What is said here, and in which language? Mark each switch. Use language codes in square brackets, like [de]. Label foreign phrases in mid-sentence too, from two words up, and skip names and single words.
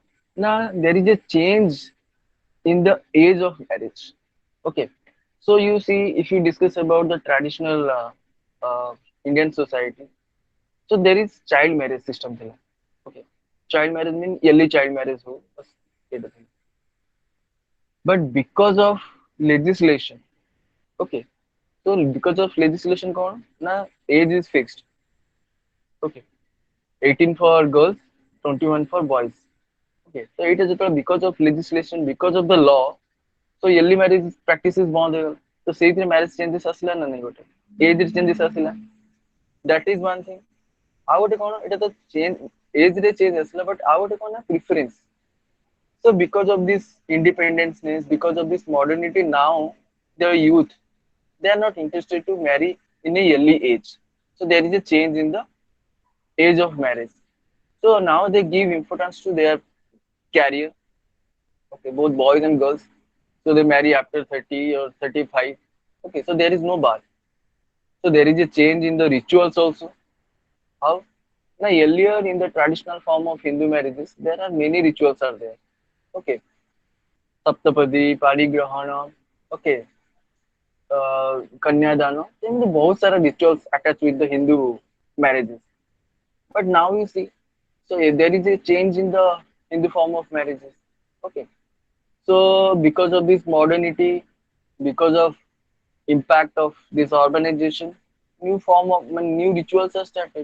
[en] Now there is a change in the age of marriage. Okay, so you see, if you discuss about the traditional uh, Indian society, so there is child marriage system there. Okay, child marriage means early child marriage [hi] हो बस ये [en] the thing. But because of legislation, okay, so because of legislation [or] କଉଣ ନା [en] age is fixed. Okay, 18 for girls, 21 for boys. Okay, so it is because of legislation, because of the law. So early marriage practices [or] ବନ୍ଦ ହେଇଗଲା. ତ ସେଇଥିରେ [en] marriage changes [or] ଆସିଲା ନା ନାଇଁ ଗୋଟେ age ରେ changes ଆସିଲା. That is one thing. ଆଉ ଗୋଟେ କଣ ଏଇଟା ତ [en] change age [or] ରେ change ଆସିଲା, but ଆଉ ଗୋଟେ କଣ ନା preference. [en] So because of this independence, because of this modernity, now the youth they are not interested to marry in a early age. So there is a change in the age of marriage. So now they give importance to their career. Okay, both boys and girls. So they marry after 30 or 35. Okay, so there is no bar. So there is a change in the rituals also. How? Now earlier in the traditional form of Hindu marriages, there are many rituals are there. Okay, सप्तपदी पाणिग्रहण ओके कन्यादान [or] ଏମିତି ବହୁତ ସାରା [en] rituals attached with the Hindu marriages. But now you see, so there is a change in the Hindu form of marriages. Okay, so because of this modernity, because of impact of this urbanization, new form of new rituals are started.